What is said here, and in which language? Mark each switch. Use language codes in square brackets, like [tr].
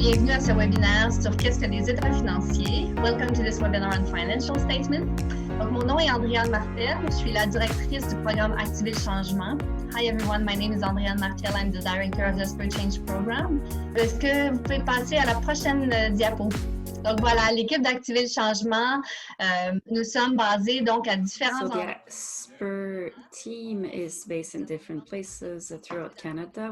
[fr] à ce webinaire sur qu'est-ce que les états financiers. [en] Welcome to this webinar on financial statement. [fr] Donc, mon nom est Andréane Martel. Je suis la directrice du programme Activer le changement. [en] Hi everyone, my name is Andréane Martel. I'm the director of the Spur Change program. [fr] Est-ce que vous pouvez passer à la prochaine diapo? Donc voilà, l'équipe d'Activer le changement, nous sommes basés donc à différents endroits. [en] The Spur team is based in different places throughout Canada.